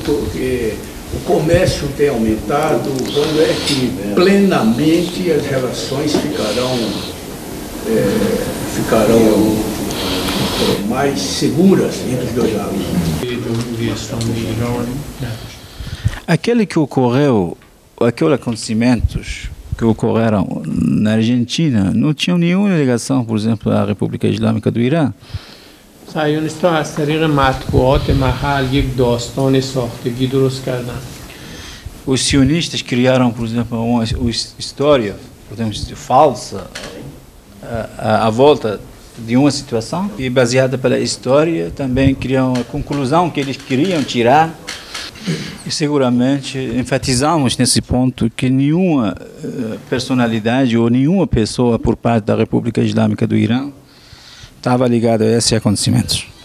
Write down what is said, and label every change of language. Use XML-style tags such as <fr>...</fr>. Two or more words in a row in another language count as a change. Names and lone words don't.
<pt>Porque o comércio tem aumentado, quando é que plenamente as relações ficarão mais seguras entre os dois lados? Aqueles acontecimentos que ocorreram na Argentina não tinham nenhuma ligação, por exemplo, à República Islâmica do Irã.</pt> <fa>صهیونیست‌ها از طریق مطبوعات محل یک داستان ساختگی درست کردن.</fa> <pt>Os sionistas criaram, por exemplo, uma história, podemos dizer, falsa à volta de uma situação e baseada pela história também criam a conclusão que eles queriam tirar. E seguramente enfatizamos nesse ponto que nenhuma personalidade ou nenhuma pessoa por parte da República Islâmica do Irã estava ligada a esses acontecimentos.</pt>